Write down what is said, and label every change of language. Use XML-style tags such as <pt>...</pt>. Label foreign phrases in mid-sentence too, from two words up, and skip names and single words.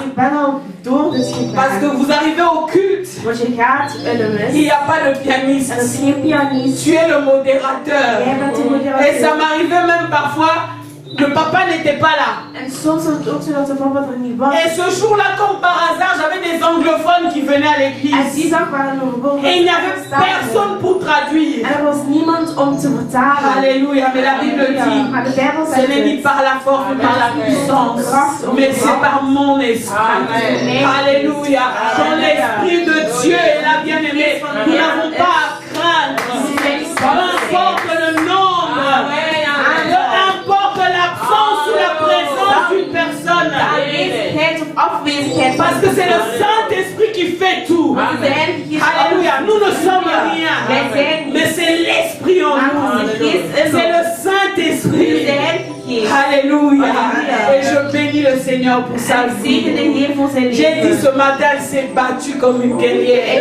<fr>Parce que vous arrivez au culte, il n'y a pas de pianiste. Tu es le modérateur. Et ça m'arrivait même parfois, le papa n'était pas là. Et ce jour-là, comme par hasard, venaient à</fr> <nl>En die</nl> <fr>l'église.</fr> <nl>dag waren er gewoon</nl> <fr>Et il n'y avait personne pour traduire.</fr> <nl>En er was niemand om te vertalen.</nl> <fr>Alléluia. Mais la Bible dit,</fr> <nl>Maar de Bijbel</nl> <fr>ce</fr> <nl>zegt</nl> <fr>n'est ni</fr> <nl>het.</nl> <fr>par la force ni par la puissance, mais c'est par mon esprit. Alléluia. Quand l'esprit de Dieu est là, bien-aimé, nous n'avons pas à craindre. Peu importe le nombre, peu importe l'absence ou la présence d'une personne.</fr> <nl>Aanwezigheid of afwezigheid.</nl> <fr>Parce que c'est le Saint-Esprit qui fait tout. Alléluia. Nous ne sommes rien. Mais c'est l'Esprit en nous. C'est le Saint-Esprit. Alléluia. Et je bénis le Seigneur pour sa vie. J'ai dit ce matin, elle s'est battue comme une guerrière.</fr>